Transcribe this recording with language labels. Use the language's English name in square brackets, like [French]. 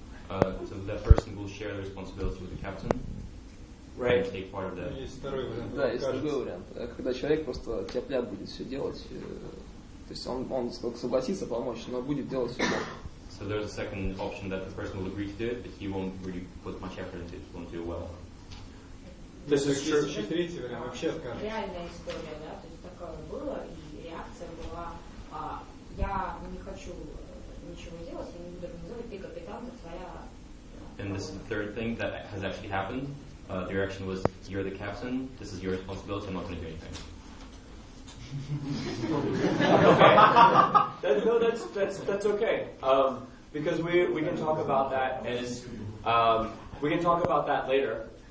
[English] So that person will share the responsibility with the captain. Right. And take part of that. [Russian] Да, есть другой вариант. Когда человек просто тяп-ляп будет все делать, то есть он согласится помочь, но будет делать все. [English] So there's a second option that the person will agree to do it, but he won't really put much effort into it, won't do well. This is true. [Russian] Еще третий вариант вообще откажется. Реальная история, да, то есть такое было, и реакция была, я не хочу ничего делать, я не буду организовывать, ты капитан, ты твоя. [English] And this is the third thing that has actually happened. the reaction was, "You're the captain. This is your responsibility. I'm not going to do anything." That's okay. Because we can talk about that as we can talk about that later.